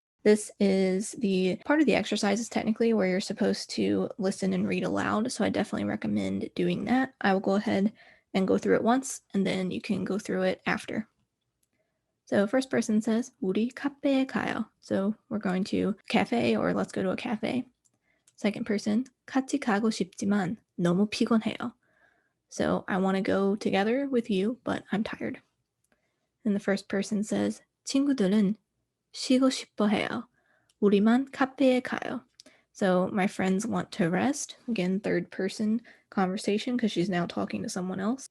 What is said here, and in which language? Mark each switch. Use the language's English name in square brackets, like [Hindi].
[English] This is the part of the exercises technically where you're supposed to listen and read aloud. So I definitely recommend doing that. I will go ahead and go through it once, and then you can go through it after. So first person says, [Korean] 우리 카페에 가요. [English] So we're going to cafe, or let's go to a cafe. Second person, [Korean] 같이 가고 싶지만 너무 피곤해요. [English] So I want to go together with you, but I'm tired. And the first person says, [Korean] 친구들은 쉬고 싶어 해요. 우리만 카페에 가요. [English] So my friends want to rest. Again, third person conversation because she's now talking to someone else.